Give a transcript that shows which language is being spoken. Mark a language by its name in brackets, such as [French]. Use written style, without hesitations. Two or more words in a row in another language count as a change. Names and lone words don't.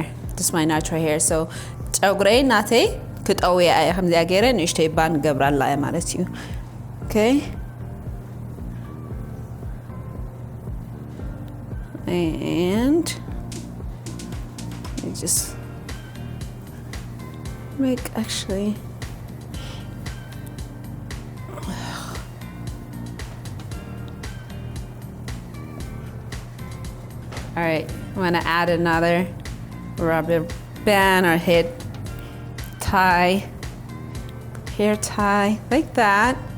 [English] Just my natural hair. [Tigrinya] So ፀጉሬ ናቴ ክትጠውያ እየ ከምዚ ገይረ ንእሽተይ ባን ገብራላ እየ ማለት እዩ. [English] Okay, and you just make actually all right, I'm gonna add another rubber band or hair tie like that.